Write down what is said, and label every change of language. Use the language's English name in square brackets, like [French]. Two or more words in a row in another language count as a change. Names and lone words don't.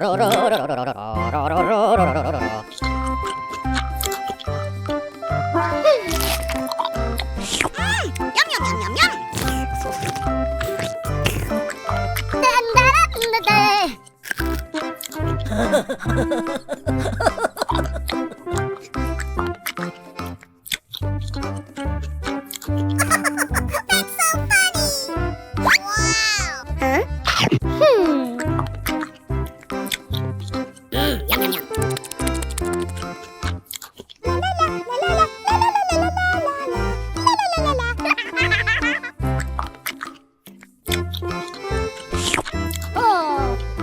[English] Yum, yum, yum, yum, yum! That's so funny! Wow! Huh? Yum, yum, yum. La la la la la la la la la la la la Oh!